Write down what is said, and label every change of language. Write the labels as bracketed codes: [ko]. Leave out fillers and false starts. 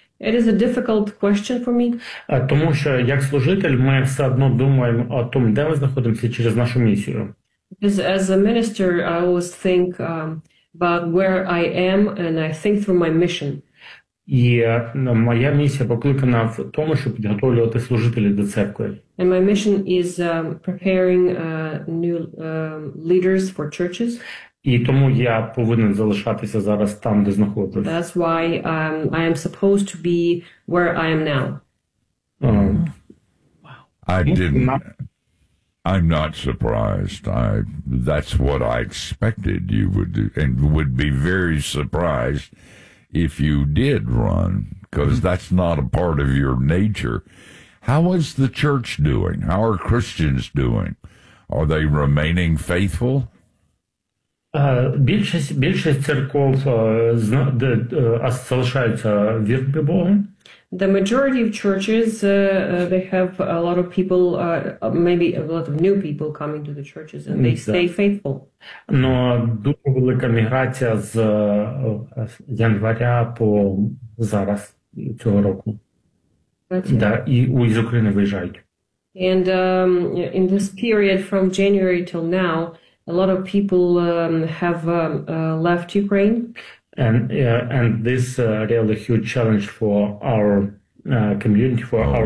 [en] It is a difficult question for me. [uk] Тому що як служитель ми все одно думаємо о том, де ми знаходимося через нашу місію. [en] Because as a minister, I always think about where I am and I think through my mission. [uk] І моя місія покликана в тому, щоб підготовлювати служителів до церкви. [en] And my mission is preparing new leaders for churches. [uk] І тому я повинен залишатися зараз там, де знаходжусь. [en] That's why I am supposed to be where I am now. I'm not surprised. That's what I expected you would do, and would be very surprised if you did run, because that's not a part of your nature. How is the church doing? How are Christians doing? Are they remaining faithful? [uk] Більшість церков залишаються вірними Богу. [en] The majority of churches, they have a lot of people, maybe a lot of new people coming to the churches, and they stay faithful. [uk] Но дуже велика міграція з января по зараз цього року. Да, і з України виїжджають. [en] And in this period from January till now, a lot of people have left Ukraine. And this really huge challenge for our community, for